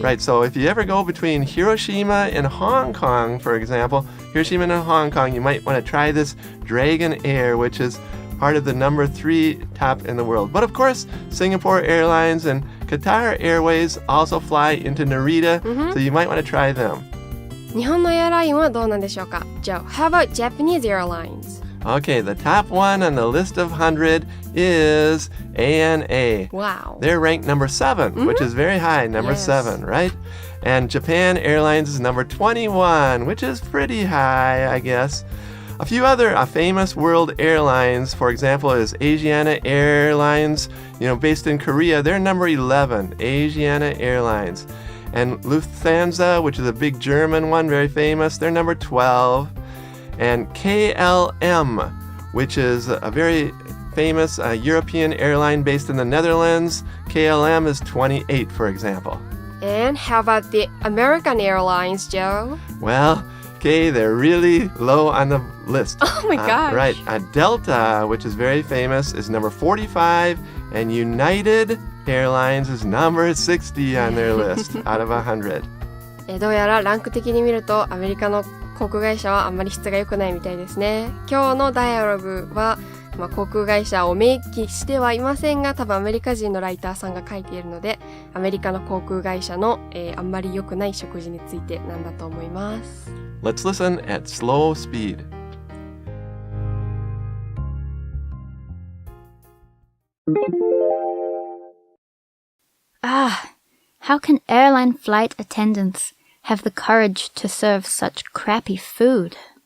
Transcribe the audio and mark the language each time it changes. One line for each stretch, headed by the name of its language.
English: Right, so if you ever go between Hiroshima and Hong Kong, for example, Hiroshima and Hong Kong, you might want to try this Dragon Air, which is part of the number three top in the world. But of course, Singapore Airlines and Qatar Airways also fly into Narita, so you might want to try them.
Japanese: 日本のエアラインはどうなんでしょうか?
English: Joe, how about Japanese airlines? Okay, the top one on the list of 100 is ANA. Wow. They're ranked number 7, which is very high, number 7, right? And Japan Airlines is number 21, which is pretty high, I guess. A few other famous world airlines, for example, is Asiana Airlines, based in Korea. They're number 11, Asiana Airlines. And Lufthansa, which is a big German one, very famous, they're number 12. And KLM, which is a very famous European airline based in the Netherlands. KLM is 28, for example. And how about the American Airlines, Joe? Well, okay, they're really low on the list. Oh my gosh. Right. Delta, which is very famous, is number 45, and United Airlines is number 60 on their list out of 100.
Japanese: どうやらランク的に見るとアメリカの航空会社はあんまり質が良くないみたいですね。今日のダイアログは、航空会社を明記してはいませんが、多分アメリカ人のライターさんが書いているので、アメリカの航空会社の、あんまり良くない食事についてなんだと思います。
English: Let's listen at slow speed. How can airline flight attendants have the courage to serve such crappy food?